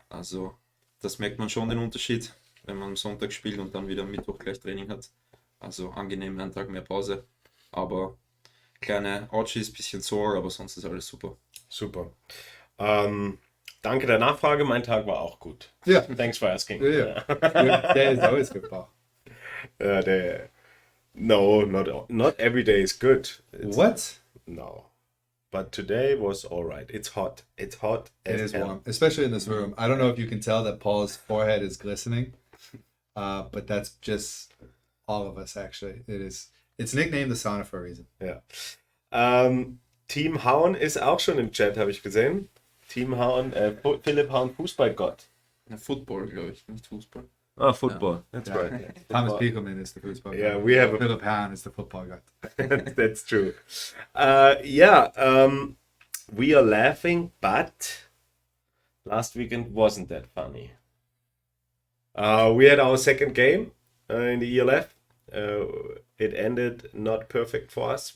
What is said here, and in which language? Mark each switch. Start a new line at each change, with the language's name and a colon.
German: Also, das merkt man schon den Unterschied, wenn man am Sonntag spielt und dann wieder am Mittwoch gleich Training hat. Also, angenehm, einen Tag mehr Pause. Aber kleine Ouchies, bisschen sore, aber sonst ist alles super. Super. Danke der Nachfrage, mein Tag war auch gut.
English: Yeah. Thanks for asking. Yeah. Your day is always good, Paul. No, not every day is good. What? No. But today was all right. It's hot. It's hot. It as is hell. warm, especially in this room. I don't know if you can tell that Paul's forehead is glistening, but that's just all of us, actually. It's nicknamed the sauna for a reason.
German: Ja. Team Haun ist auch schon im Chat, habe ich gesehen. Team Haun, Philipp Haun, Fußballgott. Football, glaube ich, nicht Fußball.
English: Oh, football. That's Yeah. right. Thomas Piekelman is the football guy. Yeah, we have a Philipp Haun is the football guy. That's true. We are laughing, but last weekend wasn't that funny. We had our second game in the ELF. It ended not perfect for us.